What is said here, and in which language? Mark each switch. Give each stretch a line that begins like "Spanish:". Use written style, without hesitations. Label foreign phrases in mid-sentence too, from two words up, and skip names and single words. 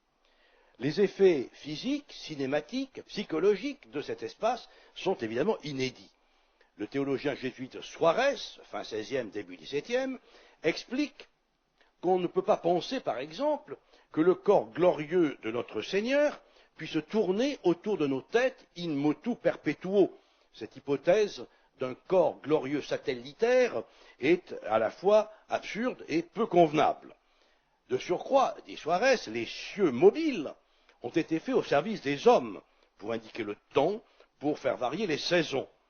French: Les effets physiques, cinématiques, psychologiques de cet espace sont évidemment inédits. Le théologien jésuite Suarez, fin XVIe, début XVIIe, explique qu'on ne peut pas penser, par exemple, que le corps glorieux de notre Seigneur puisse tourner autour de nos têtes
Latin: in motu perpetuo.
French: Cette hypothèse d'un corps glorieux satellitaire est à la fois absurde et peu convenable. De surcroît, dit Suarez, les cieux mobiles ont été faits au service des hommes, pour indiquer le temps, pour faire varier les saisons.